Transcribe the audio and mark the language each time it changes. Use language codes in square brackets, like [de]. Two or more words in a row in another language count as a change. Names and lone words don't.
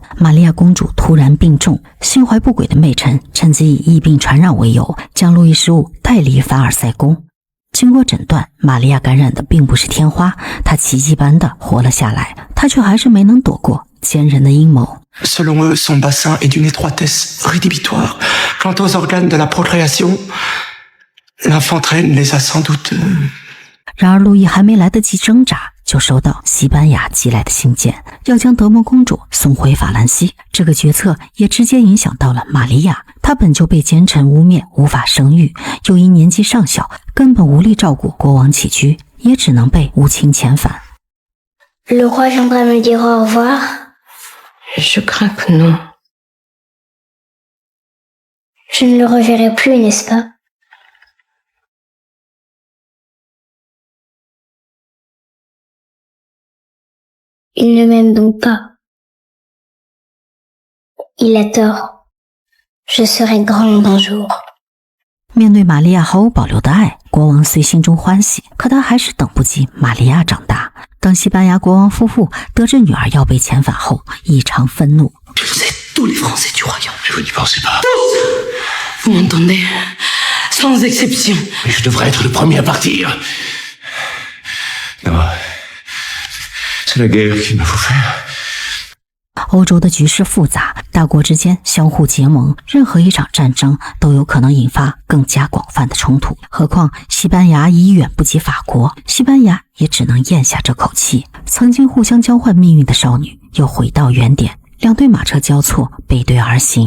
[zh] 玛利亚公主突然病重，心怀不轨的媚臣趁机以疫病传染为由，将路易15带离凡尔赛宫。经过诊断，玛利亚感染的并不是天花，她奇迹般的活了下来，她却还是没能躲过奸人的阴谋。 [fr] Selon eux, son bassin est d'une étroitesse rédhibitoire. Quant aux organes de la procréation, l'infanterie les a sans doute... [zh] 然而路易还没来得及挣扎，就收到西班牙寄来的信件，要将德蒙公主送回法兰西。这个决策也直接影响到了玛利亚，她本就被奸臣污蔑无法生育，又因年纪尚小，根本无力照顾国王起居，也只能被无情遣返。 [fr] Le roi viendra me dire au revoir. Je crains que non. Je ne le reverrai plus, n'est-ce pas? Il ne m'aime donc pas. Il a tort. Je serai grande un jour. [zh] 面对玛利亚毫无保留的爱，国王虽心中欢喜，可他还是等不及玛利亚长大。当西班牙国王夫妇得知女儿要被遣返后，异常愤怒。 [fr] Vous êtes tous les Français du royaume. Mais vous n'y pensez pas. Vous m'entendez? Sans exception. Mais je devrais être le premier à partir. C'est la guerre qu'il me faut faire。 [zh] 欧洲的局势复杂，大国之间相互结盟，任何一场战争都有可能引发更加广泛的冲突。何况西班牙已远不及法国，西班牙也只能咽下这口气。曾经互相交换命运的少女又回到原点，两队马车交错，背对而行。